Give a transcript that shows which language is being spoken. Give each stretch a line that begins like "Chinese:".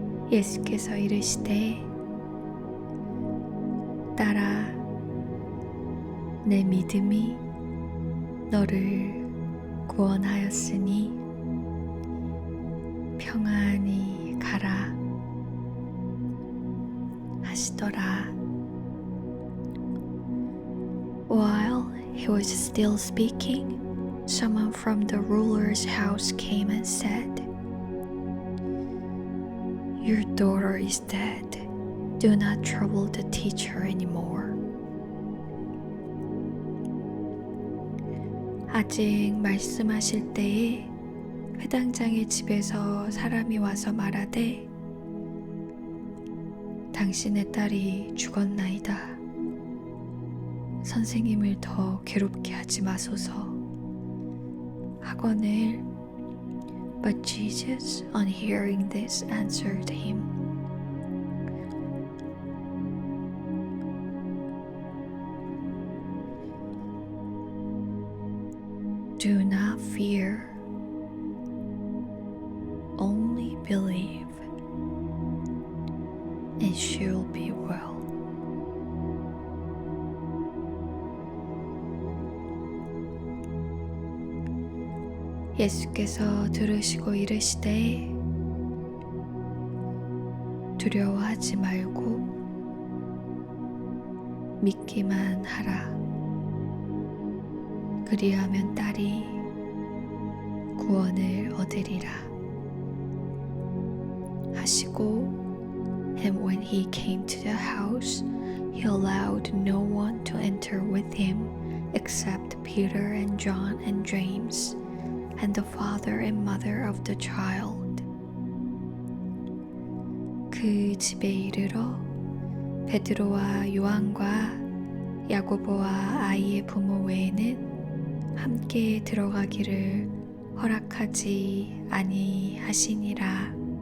Korean: 예수께서 이르시되 딸아 내 믿음이 너를 구원하였으니 평안히 가라 하시더라.
English: While he was still speaking, someone from the ruler's house came and said, "Your daughter is dead. Do not trouble the teacher anymore."
Korean: 아직 말씀하실 때에 회당장의 집에서 사람이 와서 말하되 당신의 딸이 죽었나이다. 선생님을 더 괴롭게 하지 마소서 하거늘
English: But Jesus, on hearing this, answered him, "Do not fear, only believe, and she'll be well."
Korean: 예수께서 들으시고 이르시되 두려워하지 말고 믿기만 하라. 그리하면 딸이 구원을 얻으리라 하시고
English: And when he came to the house, he allowed no one to enter with him except Peter and John and James and the father and mother of the child.
Korean: 그 집에 이르러 베드로와 요한과 야고보와 아이의 부모 외에는 함께 들어가기를 허락하지 아니하시니라.